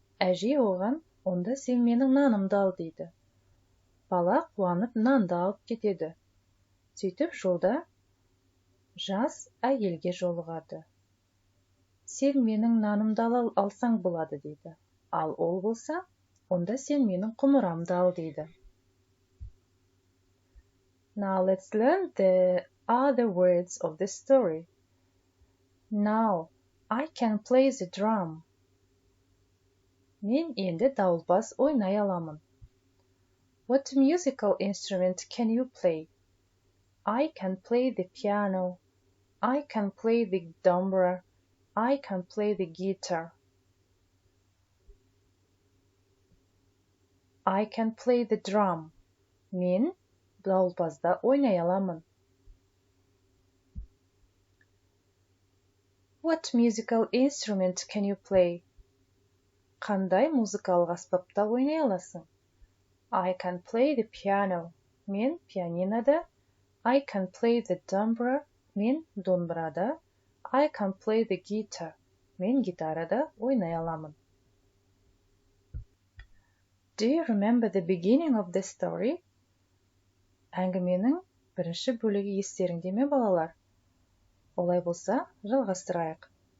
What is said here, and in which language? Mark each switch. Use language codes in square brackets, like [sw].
[kk] Әжей оған, онда сен менің нанымды ал дейді. Бала қуанып нанды алып кетеді. Сөйтіп жолда жас әйелге жолығады. Сен менің нанымды алсаң болады дейді. Ал ол болса, онда сен менің құмырамды ал дейді. [en] Now let's learn the other words of the story. Now I can play the drum. [kk] Мен енді дауылпаз ойнай аламын. [en] What musical instrument can you play? I can play the piano. I can play the dombra. I can play the guitar. I can play the drum. [kk] Мен дауылпазда ойнай аламын. [en] What musical instrument can you play? [kk] Қандай музыкалық аспапта ойнай аласың? [en] I can play the piano. [kk] Мен пианинода. [en] I can play the dombra. [kk] Мен домбырада. [en] I can play the guitar. [kk] Мен гитарада ойнай аламын. [en] Do you remember the beginning of the story? [kk] Әңгіменің бірінші бөлігі естеріңде ме, балалар? Олай болса, жалғастырайық.